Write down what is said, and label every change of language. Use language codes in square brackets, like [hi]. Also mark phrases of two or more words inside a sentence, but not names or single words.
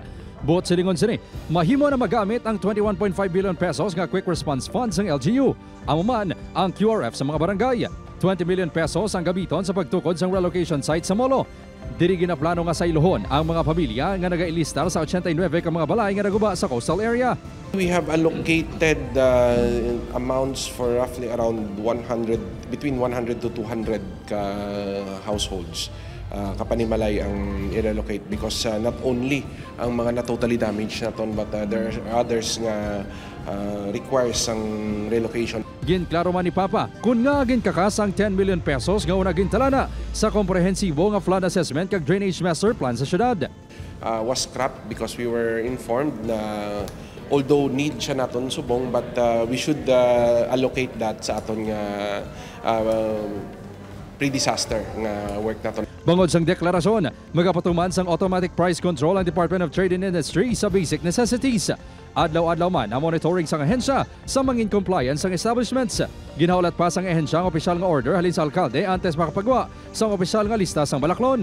[hil] Buot silingon sini, mahimo na magamit ang 21.5 billion pesos nga [en] quick response fund [hil] sang LGU. Amo man ang QRF sa mga barangay. 20 million pesos ang gamiton sa pagtukod sang [en] relocation site [hil] sa Molo. Diri ginaplano nga sa iluhon ang mga pamilya nga nagailistar sa 89 ka mga balay nga naguba sa [en] coastal area. We have allocated amounts for roughly around between 100 to 200 households. [hil] Kapanimalay ang i-relocate [en] because not only [hil] ang mga na- [en] totally damaged [hil] naton [en] but there are others [hil] nga requires ang relocation. Ginklaro man ni Papa kung nga ginkakasang 10 million pesos nga una gintalana sa komprehensibo nga [en] flood assessment [hil] kag [en] drainage master plan [hil] sa syudad. [en] Was scrapped because we were informed na although need [hil] siya naton subong [en] but we should allocate that [hil] sa aton nga pre-disaster nga work naton. Bangod sang deklarasyon, magapatuman sang [en] automatic price control [hil] ang Department of Trade and Industry sa [en] basic necessities. [hil] Adlaw-adlaw man ang monitoring sang ahensya sa mangin compliance sang establishments. Ginhaulat pa sang ahensya ang opisyal nga order halin sa alkalde antes makapagwa sang opisyal nga lista sang Balaklon.